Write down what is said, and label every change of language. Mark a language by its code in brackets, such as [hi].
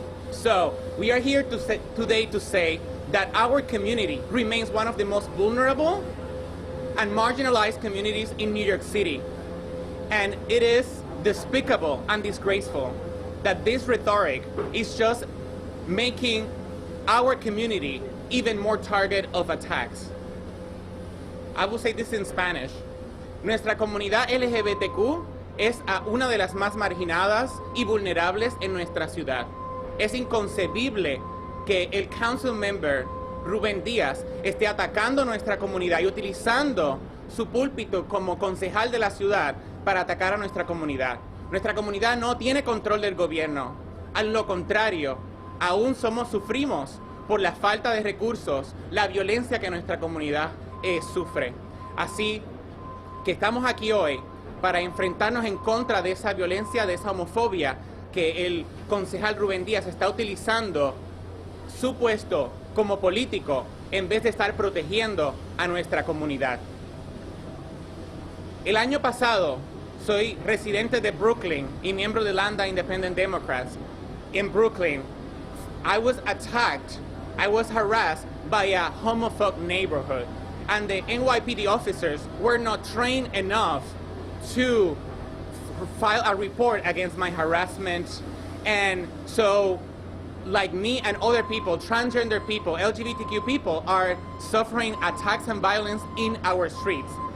[en] So we are here today to say that our community remains one of the most vulnerable and marginalized communities in New York City. And it is despicable and disgraceful that this rhetoric is just making our community even more target of attacks. I will say this in Spanish. [es] Nuestra comunidad LGBTQ es una de las más marginadas y vulnerables en nuestra ciudad. Es inconcebible que el council member Ruben Díaz esté atacando nuestra comunidad y utilizando su púlpito como concejal de la ciudad para atacar a nuestra comunidad. Nuestra comunidad no tiene control del gobierno. A lo contrario, aún sufrimos por la falta de recursos, la violencia que nuestra comunidad sufre. Así que estamos aquí hoy para enfrentarnos en contra de esa violencia, de esa homofobia que el concejal Ruben Díaz está utilizando su puesto como político en vez de estar protegiendo a nuestra comunidad. El año pasado soy residente de Brooklyn y miembro de Lambda Independent Democrats. [en] In Brooklyn, I was attacked, I was harassed by a homophobic neighborhood, and the NYPD officers were not trained enough to file a report against my harassment. And so, like me and other people, transgender people, LGBTQ people are suffering attacks and violence in our streets.